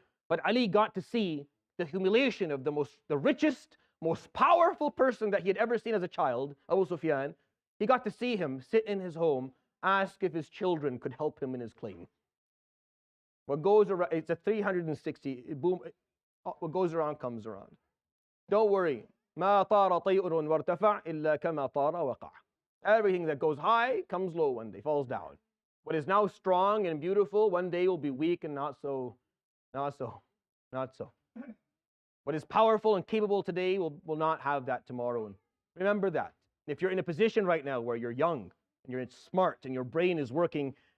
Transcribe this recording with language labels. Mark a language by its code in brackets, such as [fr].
[en] But Ali got to see the humiliation of the richest, most powerful person that he had ever seen as a child, Abu Sufyan. He got to see him sit in his home, ask if his children could help him in his claim. What goes around, it's a 360, boom, what goes around comes around. Don't worry. [ar] ما طار طير وارتفع إلا كما طار وقع. [en] Everything that goes high comes low one day, falls down. What is now strong and beautiful, one day will be weak and not so. What is powerful and capable today will not have that tomorrow. And remember that. If you're in a position right now where you're young and you're smart and your brain is working